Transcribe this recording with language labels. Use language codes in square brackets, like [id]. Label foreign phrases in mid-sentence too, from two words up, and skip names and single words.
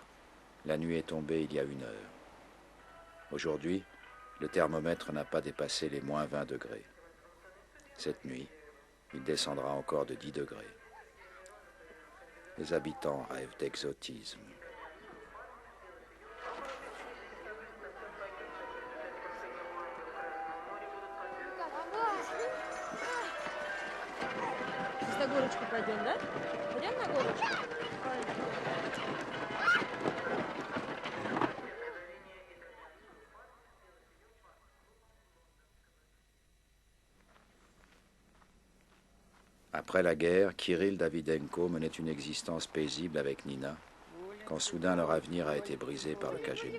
[fr] La nuit est tombée il y a 1 heure. Aujourd'hui, le thermomètre n'a pas dépassé les moins 20 degrés. Cette nuit, il descendra encore de 10 degrés. Les habitants rêvent d'exotisme. [ru] На горочку пойдем, да? Пойдем на горочку? [fr] Après la guerre, Kirill Davydenko menait une existence paisible avec Nina, quand soudain leur avenir a été brisé par le KGB.